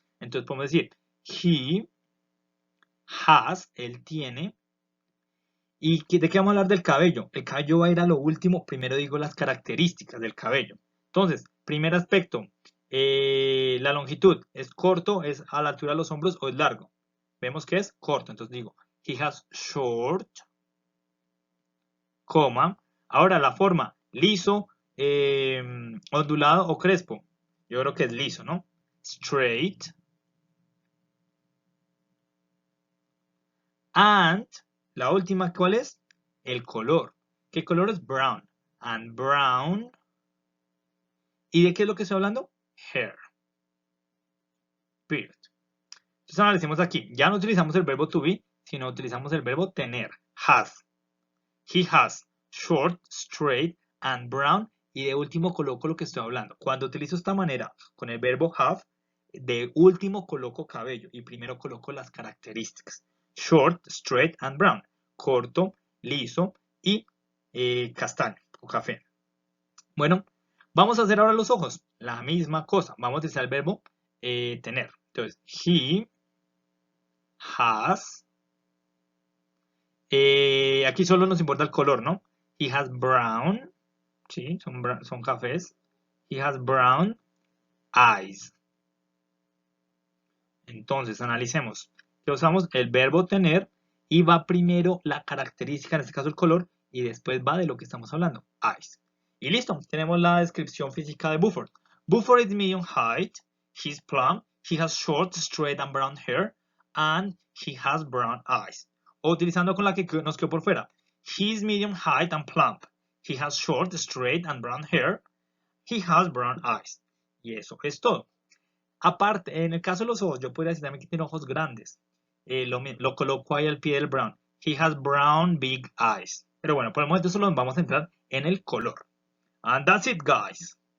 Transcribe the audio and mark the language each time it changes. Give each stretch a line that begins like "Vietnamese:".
Spanish: Entonces podemos decir,
English: he has,
Spanish: él tiene. ¿Y de qué vamos a hablar del cabello? El cabello va a ir a lo último. Primero digo las características del cabello. Entonces, primer aspecto, la longitud. ¿Es corto, es a la altura de los hombros o es largo? Vemos que es corto. Entonces digo,
English: he has short,
Spanish: coma. Ahora la forma, liso, ondulado o crespo. Yo creo que es liso, ¿no? Straight. And, la última, ¿cuál es? El color. ¿Qué color es? Brown.
English: And brown.
Spanish: ¿Y de qué es lo que estoy hablando? Hair. Beard. Entonces analicemos aquí. Ya no utilizamos el verbo to be, sino utilizamos el verbo tener. Has.
English: He has short, straight, and brown.
Spanish: Y de último coloco lo que estoy hablando. Cuando utilizo esta manera con el verbo have, de último coloco cabello y primero coloco las características.
English: Short, straight, and brown.
Spanish: Corto, liso y castaño o café. Bueno, vamos a hacer ahora los ojos. La misma cosa. Vamos a utilizar el verbo tener. Entonces,
English: he has.
Spanish: Aquí solo nos importa el color, ¿no?
English: He has brown.
Spanish: Sí, son cafés.
English: He has brown eyes.
Spanish: Entonces, analicemos. Que usamos el verbo tener y va primero la característica, en este caso el color, y después va de lo que estamos hablando, eyes. Y listo, tenemos la descripción física de Buford.
English: Buford is medium height, he's plump, he has short, straight and brown hair, and he has brown eyes.
Spanish: O utilizando con la que nos quedó por fuera.
English: He's medium height and plump. He has short, straight and brown hair. He has brown eyes.
Spanish: Y eso es todo. Aparte, en el caso de los ojos, yo podría decir también que tiene ojos grandes. Lo coloco ahí al pie del brown.
English: He has brown big eyes.
Spanish: Pero bueno, por el momento solo nos vamos a centrar en el color.
English: And that's it, guys.